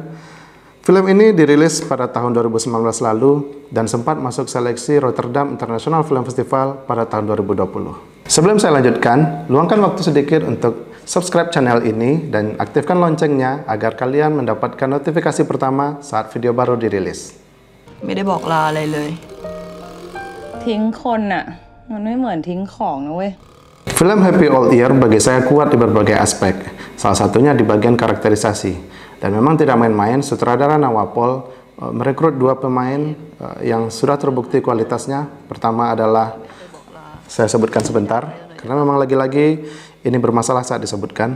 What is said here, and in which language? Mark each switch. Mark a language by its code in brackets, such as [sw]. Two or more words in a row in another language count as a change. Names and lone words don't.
[id] Film ini dirilis pada tahun 2019 lalu dan sempat masuk seleksi Rotterdam International Film Festival pada tahun 2020. Sebelum saya lanjutkan, luangkan waktu sedikit untuk [en] subscribe channel [id] ini dan aktifkan loncengnya agar kalian mendapatkan notifikasi pertama saat video baru dirilis. [th] ไม่ได้บอกลาอะไรเลย ทิ้งคนน่ะมันไม่เหมือนทิ้งของนะเว้ย [id] Film Happy Old Year bagi saya kuat di berbagai aspek, salah satunya di bagian karakterisasi. Dan memang tidak main-main, sutradara Nawapol merekrut dua pemain yang sudah terbukti kualitasnya. Pertama adalah, saya sebutkan sebentar, karena memang lagi-lagi ini bermasalah saat disebutkan.